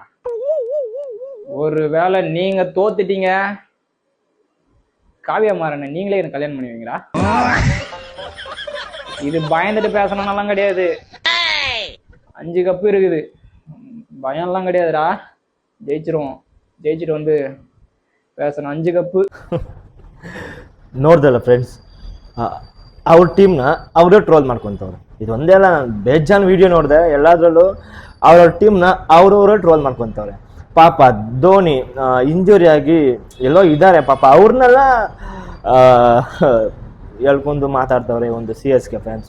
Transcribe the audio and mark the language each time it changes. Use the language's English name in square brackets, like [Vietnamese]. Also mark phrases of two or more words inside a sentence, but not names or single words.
[Tamil] ஒரு வேளை நீங்கள் தோத்துட்டீங்க, காவியா மாறனை நீங்களே எனக்கு கல்யாணம் பண்ணுவீங்களா? இது பயந்துட்டு பேசணும்னாலாம் கிடையாது. 5 கப்பு இருக்குது, பயம்லாம் கிடையாதுடா. ஜெயிச்சிட்டு வந்து பேசணும். 5 கப்பு [Kannada] ನೋಡ್ದಲ್ಲ ಫ್ರೆಂಡ್ಸ್, ಅವ್ರ ಟೀಮ್ನ ಅವರೇ ಟ್ರೋಲ್ ಮಾಡ್ಕೊತವ್ರೆ. ಇದು ಒಂದೇ ಅಲ್ಲ, ನಾನು ಬೇಜಾನ್ ವಿಡಿಯೋ ನೋಡಿದೆ, ಎಲ್ಲದರಲ್ಲೂ ಅವ್ರವ್ರ ಟೀಮ್ನ ಅವರವರೇ ಟ್ರೋಲ್ ಮಾಡ್ಕೊತವ್ರೆ. ಪಾಪ ಧೋನಿ ಇಂಜುರಿ ಆಗಿ ಎಲ್ಲೋ ಇದ್ದಾರೆ, ಪಾಪ ಅವ್ರನ್ನೆಲ್ಲ ಹೇಳ್ಕೊಂಡು ಮಾತಾಡ್ತವ್ರೆ ಒಂದು CSK ಫ್ಯಾನ್ಸು.